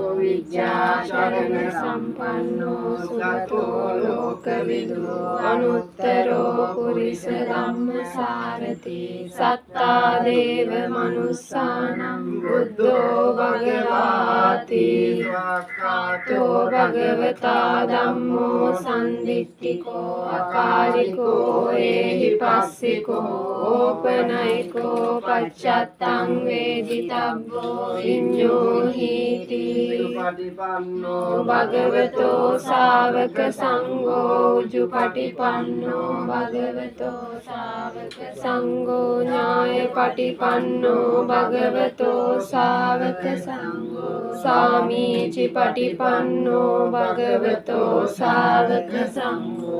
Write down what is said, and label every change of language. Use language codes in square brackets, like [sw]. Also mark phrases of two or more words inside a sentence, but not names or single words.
[pi] විද්‍යාචරණ සම්පන්නෝ සුගතෝ ලෝකවිදු අනුත්තරෝ පුරිස ධම්මසාරති සත්තා දේව මනුස්සානම් බුද්ධෝ භගවාති ස්වාක්ඛාතෝ භගවතා ධම්මෝ සම්දිට්ඨිකෝ අකාලිකෝ ඒහි පස්සිකෝ ඕපනයිකෝ පච්චත්තං වේදිතබ්බෝ විඤ්ඤෝ හීති උජුපටිපන්නෝ භගවතෝ ශාවක සංඝෝ උජුපටිපන්නෝ භගවතෝ ශාවක සංඝෝ ඥායපටිපන්නෝ භගවතෝ ශාවක සංඝෝ සාමීචි පටිපන්නෝ භගවතෝ ශාවක සංඝෝ